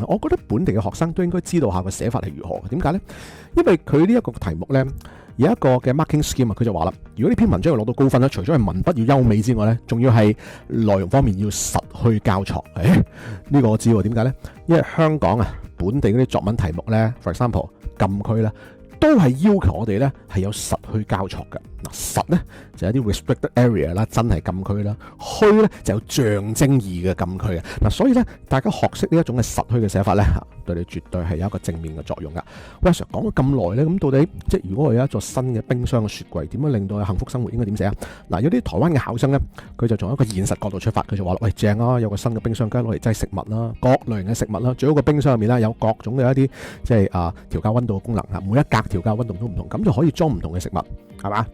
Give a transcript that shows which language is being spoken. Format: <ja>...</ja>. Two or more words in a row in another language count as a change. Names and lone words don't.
<yue>我覺得本地嘅學生都應該知道下個寫法係如何嘅。點解呢？因為佢呢一個題目呢，有一個嘅</yue> <en>marking scheme</en> <yue>啊，佢就話啦，如果呢篇文章要攞到高分咧，除咗係文筆要優美之外呢，仲要係內容方面要實虛交錯。呢個我知喎，點解呢？因為香港啊，本地嗰啲作文題目呢</yue> <en>for example</en> <yue>禁區咧，都係要求我哋咧係有實虛交錯嘅。嗱，實咧就有啲</yue> <en>restricted area</en> <yue>啦，真係禁區啦；虛咧就有象徵意嘅禁區嘅。嗱，所以咧大家學識呢一種嘅實虛嘅寫法咧，對你絕對係有一個正面嘅作用噶。喂，Sir 講咗咁耐咧，咁到底即係如果我有一座新嘅冰箱嘅雪櫃，點樣令到幸福生活應該點寫啊？嗱，有啲台灣嘅考生咧，佢就從一個現實角度出發，佢就話：喂，正啊，有個新嘅冰箱，梗係攞嚟擠食物啦，各類型嘅食物啦，最好個冰箱入面咧有各種嘅一啲即係調校溫度嘅功能啊，每一格調校溫度都唔同，咁就可以裝唔同嘅食物，係嘛？</yue>